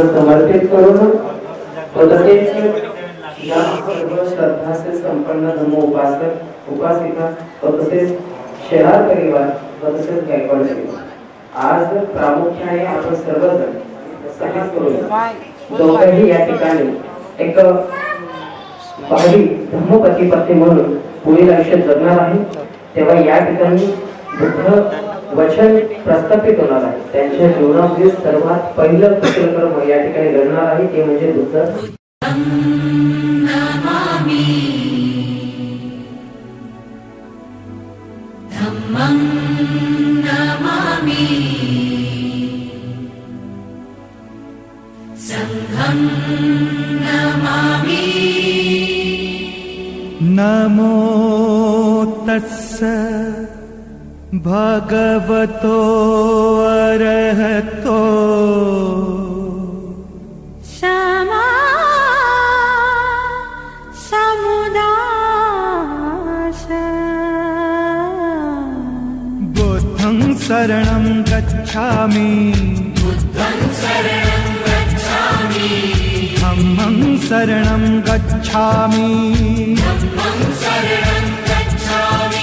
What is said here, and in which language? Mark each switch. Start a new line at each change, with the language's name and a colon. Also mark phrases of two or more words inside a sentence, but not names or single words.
Marathi: समर्पित करून तसेच या सर्व श्रद्धासे संपन्न धम्म उपासक, उपासिका व तसेच शेलार परिवार व तसेच गायकवाड परिवार आज प्रामुख्याने आपण सर्वजण सहज करून दोघेही या ठिकाणी एक भावी धम्मपती पत्नी म्हणून पुढील आयुष्यात जगणार आहे. तेव्हा या ठिकाणी बुद्ध वचन प्रस्थापित होणार आहे. त्यांच्या जीवनातील सर्वात पहिलं कर्म या ठिकाणी घडणार आहे ते म्हणजे बुद्ध
Pali: धम्मं नमामि संघं नमामि. नमो तस्स भगवतो अरहतो क्षमा समुदाय बुद्धं शरणं गच्छामि, बुद्धं शरणं गच्छामि, धम्मं शरणं गच्छामि, धम्मं शरणं गच्छामि,